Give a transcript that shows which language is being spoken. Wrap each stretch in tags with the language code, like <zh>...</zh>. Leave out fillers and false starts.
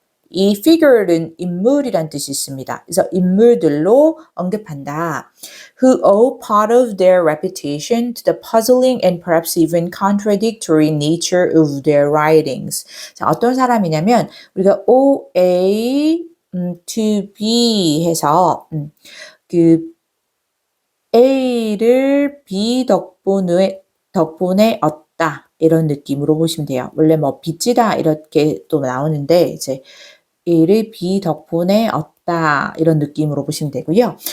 <ko>이 figure는 인물이란 뜻이 있습니다. 그래서 인물들로 언급한다.</ko> <en>Who owe part of their reputation to the puzzling and perhaps even contradictory nature of their writings.</en> <ko>자, 어떤 사람이냐면 우리가 OA to B 해서 그 A를 B 덕분에 얻다 이런 느낌으로 보시면 돼요. 원래 뭐 빚지다 이렇게 또 나오는데 이제 A를 B 덕분에 얻다 이런 느낌으로 보시면 되고요.</ko>